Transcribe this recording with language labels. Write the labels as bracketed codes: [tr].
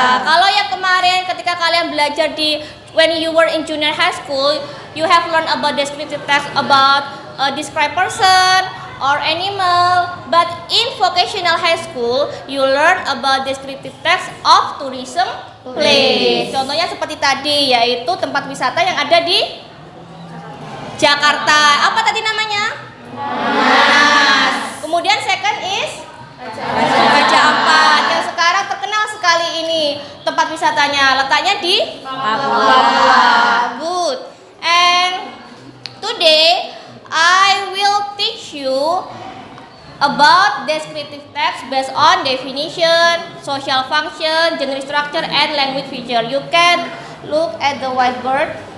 [id] Kalau yang kemarin ketika kalian belajar di [en] when you were in junior high school, you have learned about descriptive text about describe person or animal. But in vocational high school, you learn about descriptive text of tourism place. [id] Contohnya seperti tadi, yaitu tempat wisata yang ada di Jakarta. Apa tadi namanya? Monas. Kemudian [en] second is [id] Raja Ampat, yang sekarang terkenal sekali ini tempat wisatanya, letaknya di Papua. [en] Good. And today I will teach you about descriptive text based on definition, social function, genre structure, and language feature. You can look at the whiteboard.